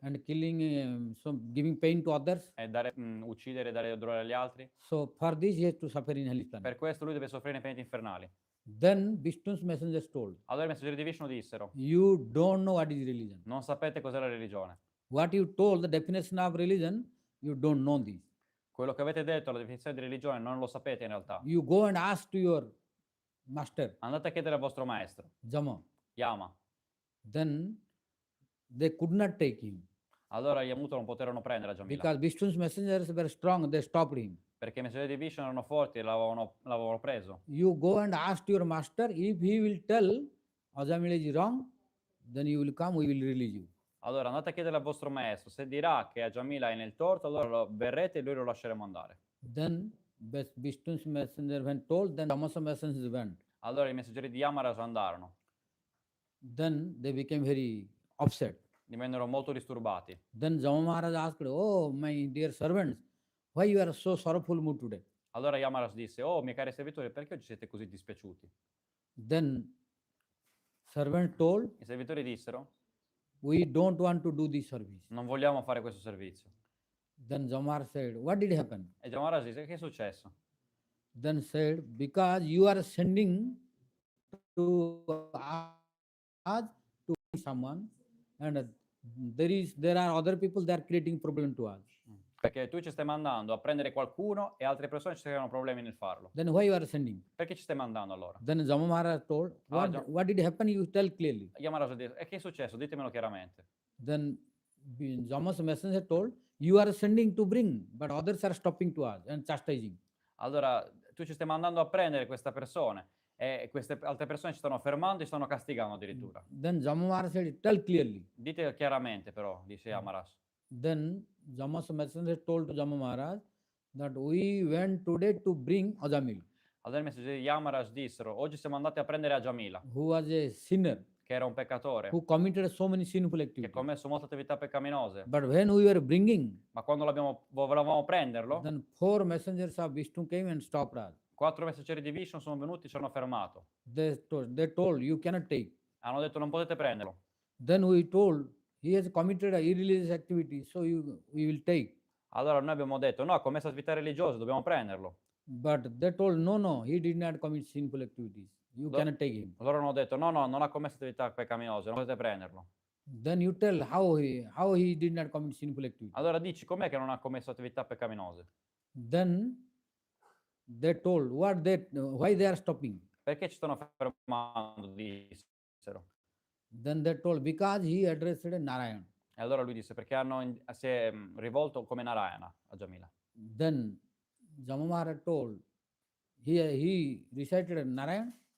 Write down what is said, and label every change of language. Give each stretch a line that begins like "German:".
English: and killing, giving pain to others.
Italian: e uccidere e dare dolore agli altri.
English: So, for this he has to suffer in hellish planet.
Italian: Per questo lui deve soffrire nei pianeti infernali.
English: Then Vishnu's messengers told,
Italian: Allora i messaggeri di Vishnu dissero:
English: you don't know what is religion.
Italian: non sapete cos'è la religione.
English: What you told, the definition of religion, you don't know this.
Italian: Quello che avete detto, la definizione di religione, non lo sapete in realtà.
English: You go and ask to your master,
Italian: Andate a chiedere al vostro maestro,
English: Jama.
Italian: Yama.
English: Then they could not take him
Italian: Allora gli Amuto non poterono prendere a Jamila,
English: because Vishnu's messengers were strong, they stopped him.
Italian: perché i messaggeri di Vishnu erano forti e l'avevano preso.
English: You go and ask to your master, if he will tell Ajamila is wrong, then you will come, we will release you.
Italian: Allora andate a chiedere al vostro maestro, se dirà che a Jamila è nel torto, allora verrete e noi lo lasceremo andare.
English: Then Vishnu's messenger when told, then Tamasa messengers went.
Italian: Allora i messaggeri di Yamaraja andarono,
English: Then they became very upset.
Italian: divennero molto disturbati.
English: Then Jama Maharaj asked, oh my dear servants, why you are so sorrowful mood today?
Italian: Allora Yamaraja disse: oh miei cari servitori, perché oggi siete così dispiaciuti?
English: Then servant told,
Italian: I servitori dissero:
English: we don't want to do this service.
Italian: non vogliamo fare questo servizio.
English: Then Jamar said, what did happen?
Italian: E Yamaraja disse: che è successo?
English: Then said, because you are sending to us to someone, and there are other people that are creating problem to us.
Italian: Perché tu ci stai mandando a prendere qualcuno e altre persone ci creano problemi nel farlo.
English: Then why you are sending?
Italian: Perché ci stai mandando allora?
English: Then Jama Maharaj told, what did happen? You tell clearly.
Italian: Yamaraja disse: e che è successo? Ditemelo chiaramente.
English: Then Jama's messenger told, you are sending to bring, but others are stopping to us and chastising.
Italian: Allora, tu ci stai mandando a prendere questa persona e queste altre persone ci stanno fermando e stanno castigando addirittura.
English: Then Jama Maharaj said, tell clearly.
Italian: Dite chiaramente però, dice Yamaraja.
English: Then Jama's messenger told to Jama Maharaj that we went today to bring Ajamil,
Italian: Allora i messaggeri di Yamaraja dissero: oggi siamo andati a prendere a Jamila,
English: who was a sinner,
Italian: che era un peccatore,
English: who committed so many sinful
Italian: che ha
English: activities.
Italian: commesso molte attività peccaminose.
English: But when we were bringing,
Italian: Ma quando volevamo prenderlo,
English: then 4 messengers of Vishnu came and stopped us.
Italian: 4 messaggeri di Vishnu sono venuti e ci hanno fermato.
English: They told, you cannot take.
Italian: Hanno detto: non potete prenderlo.
English: Then we told, he has committed a irreligious activity, so we will take.
Italian: Allora noi abbiamo detto: no, ha commesso attività religiose, dobbiamo prenderlo.
English: But they told, no, he did not commit sinful activities. You cannot take him.
Italian: Loro hanno detto: no, non ha commesso attività peccaminose, non potete prenderlo.
English: Then you tell how he did not commit sinful activities.
Italian: Allora dici, com'è che non ha commesso attività peccaminose?
English: Then they told why they are stopping.
Italian: Perché ci stanno fermando? Dissero.
English: Then they told, because he addressed Narayan.
Italian: E allora lui disse: perché si è rivolto come Narayana a Jamila.
English: Then Jama Maharaj told, he recited Narayan.